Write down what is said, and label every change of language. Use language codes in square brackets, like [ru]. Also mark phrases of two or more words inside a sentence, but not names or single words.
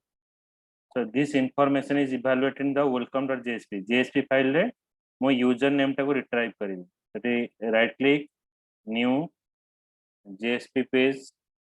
[en] So this information is evaluated in the welcome.jsp JSP file [or] ରେ ମୋ [en] user name [or] ଟାକୁ ରିଟ୍ରାଇଭ କରିବି। [en] सेठी right click, new JSP page,